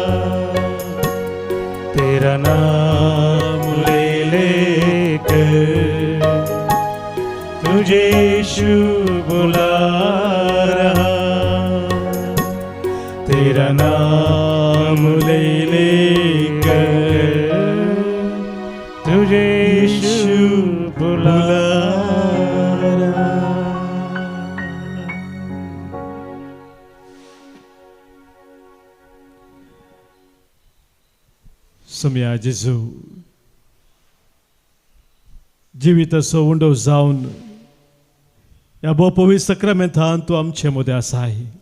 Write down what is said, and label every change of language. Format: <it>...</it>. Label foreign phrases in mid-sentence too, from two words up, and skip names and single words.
<hi>तेरा नाम लेकर तुझे यीशु बुला रहा। तेरा नाम लेकर तुझे यीशु बुला रहा।</hi> <kok>सम्या जेजू जिवीत असो उंडो जावन ह्या पवित्र सक्रामेंतान तूं आमचे मदें आसाय।</kok>